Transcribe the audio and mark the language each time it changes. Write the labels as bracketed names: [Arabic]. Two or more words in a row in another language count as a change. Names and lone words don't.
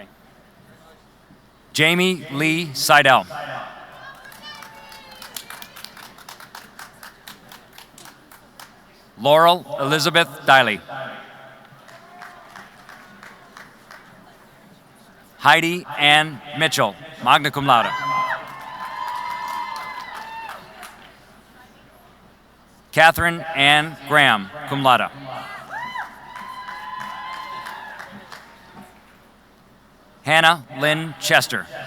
[English] Jamie Lee Seidel. Laurel Elizabeth Diley. Heidi Ann Mitchell, [Latin] magna cum laude. [English] Catherine Ann Graham, [Latin] cum laude. [English] Hannah Lynn Chester.